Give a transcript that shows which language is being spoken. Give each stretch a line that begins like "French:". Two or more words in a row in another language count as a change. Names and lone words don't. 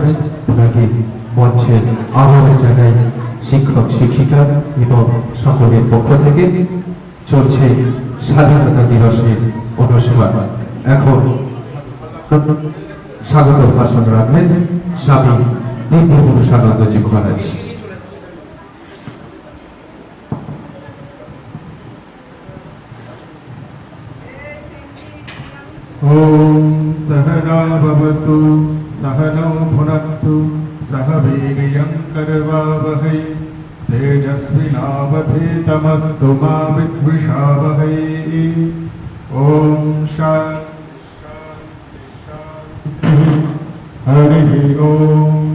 Bangla: ওনাকে মঞ্চের আহ্বান জানাই শিক্ষক শিক্ষিকা এবং সকলের পক্ষ থেকে। চলছে স্বাধীনতা দিবসের অনুষ্ঠান। এখন স্বাগত ভাষণ রাখবেন স্বামী দিব্যপুরুষানন্দজি মহারাজ।
Sanskrit: ओम सहना भवतु सहनौ भुनक्तु सह वीर्यं करवावहै तेजस्विनावधीतमस्तु मा विद्विषावहै। ओम शान्ति हरि ओम।